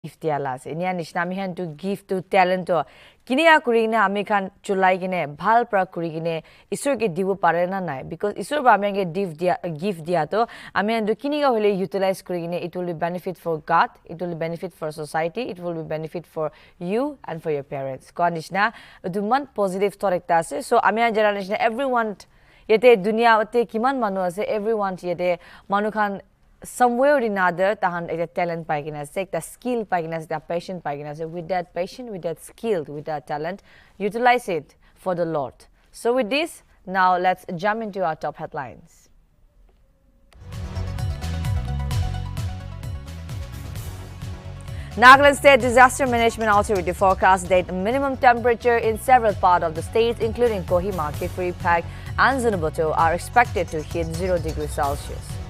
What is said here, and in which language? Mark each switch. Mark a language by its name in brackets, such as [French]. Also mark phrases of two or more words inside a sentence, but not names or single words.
[Naga Pidgin] gift diala ase nia nishna mi han to gift to talent to kinia kurina ami khan chulai kine bhal pra kurikine isor ke dibu pare na nai because isor ba ami gift dia to ami han to kiniga hole utilize kurikine [English] it will be benefit for God, it will be benefit for society, it will be benefit for you and for your parents [Naga Pidgin] ko nishna duman [English] positive thought [Naga Pidgin] ekta ase so ami han jara nishna everyone yete dunia te kiman manu ase everyone yete manu khan [English] somewhere or another [Naga Pidgin] tahan a talent paigina se [English] the skill [Naga Pidgin] paigina [English] the passion [Naga Pidgin] paigina se [English] with that passion with that skill with that talent utilize it for the Lord. So with this now let's jump into our top headlines. Nagaland State Disaster Management Authority forecast that minimum temperature in several parts of the state including Kohima, Kifri, Pag and Zunaboto are expected to hit 0 degrees Celsius.